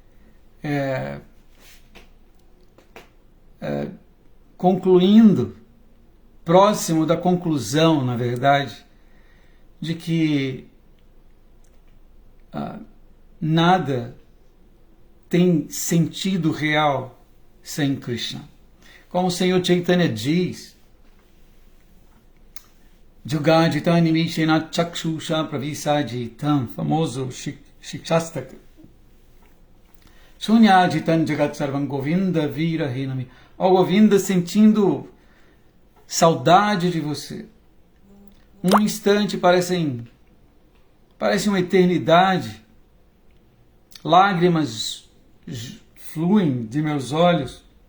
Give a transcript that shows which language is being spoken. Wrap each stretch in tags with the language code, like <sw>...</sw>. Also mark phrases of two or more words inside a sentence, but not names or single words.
<pt>concluindo, próximo da conclusão, na verdade, de que nada tem sentido real sem Krishna. Como o Senhor Chaitanya diz,</pt> <sa>युगायितं निमेषेण चक्षुषा प्रावृषायितम्, famoso Shikshastaka. शून्यायितं जगत् सर्वं गोविन्द विरहेण मे.</sa> <pt>Ó Govinda, sentindo saudade de você. Um instante parece uma eternidade. Lágrimas fluem de meus olhos.</pt>